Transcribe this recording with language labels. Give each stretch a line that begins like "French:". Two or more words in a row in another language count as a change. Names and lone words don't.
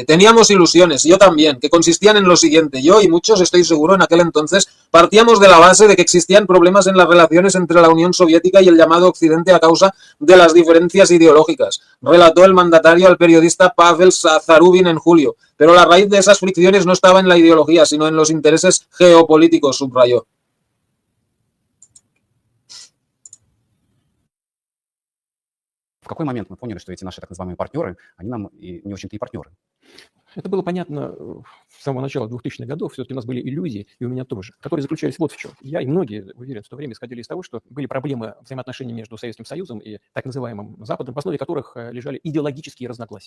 Spanish: Teníamos ilusiones, yo también, que consistían en lo siguiente. Yo y muchos, estoy seguro, en aquel entonces, partíamos de la base de que existían problemas en las relaciones entre la Unión Soviética y el llamado Occidente a causa de las diferencias ideológicas, relató el mandatario al periodista Pavel Zarubin en julio. Pero la raíz de esas fricciones no estaba en la ideología, sino en los intereses geopolíticos, subrayó.
Russian: В какой момент мы поняли, что эти наши так называемые партнеры, они нам и не очень-то и партнеры? Это было понятно с самого начала 2000-х годов. Все-таки у нас были иллюзии, и у меня тоже, которые заключались вот в чем. Я и многие, уверен, в то время исходили из того, что были проблемы взаимоотношений между Советским Союзом и так называемым Западом, в основе которых лежали идеологические разногласия.